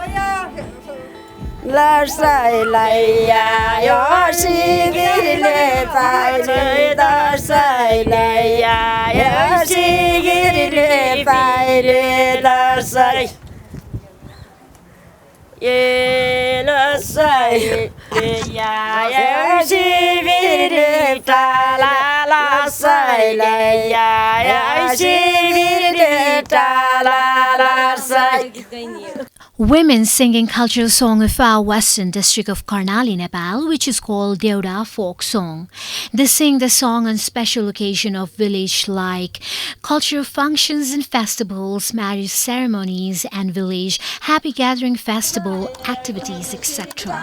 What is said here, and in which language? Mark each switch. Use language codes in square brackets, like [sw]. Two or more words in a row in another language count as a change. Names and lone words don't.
[en] la say lai ya yo si gi le pai le da say lai ya yo si gi le pai le da say ye la say ya ya si vi ta la say ya ya si vi ta la say. Women singing cultural song of our western district of Karnali, Nepal, which is called Deoda folk song. They sing the song on special occasion of village like cultural functions and festivals, marriage ceremonies and village happy gathering festival activities, etc.